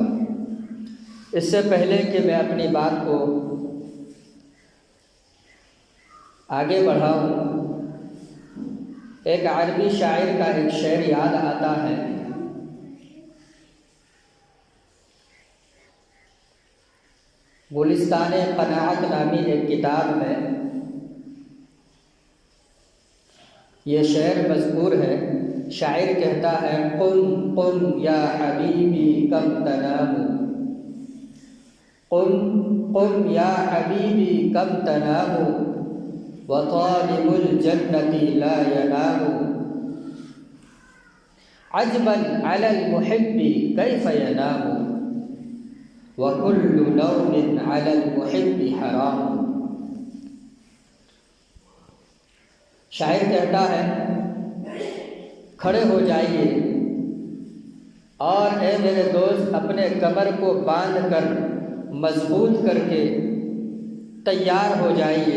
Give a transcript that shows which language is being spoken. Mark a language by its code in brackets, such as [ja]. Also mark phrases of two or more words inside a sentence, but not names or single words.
[ur] اس سے پہلے کہ میں اپنی بات کو آگے بڑھاؤں، ایک عربی شاعر کا ایک شعر یاد آتا ہے. گلستان قناعت نامی ایک کتاب میں یہ شعر مذکور ہے. شاعر کہتا ہے [ar] قم قم یا حبیبی کم تنام، قم قم یا حبیبی کم تنام وطالب الجنة لا ينام، عجبا على المحب كيف ينام وكل نوم على المحب حرام. [ur] شاعر کہتا ہے کھڑے ہو جائیے اور اے میرے دوست اپنے کمر کو باندھ کر مضبوط کر کے تیار ہو جائیے.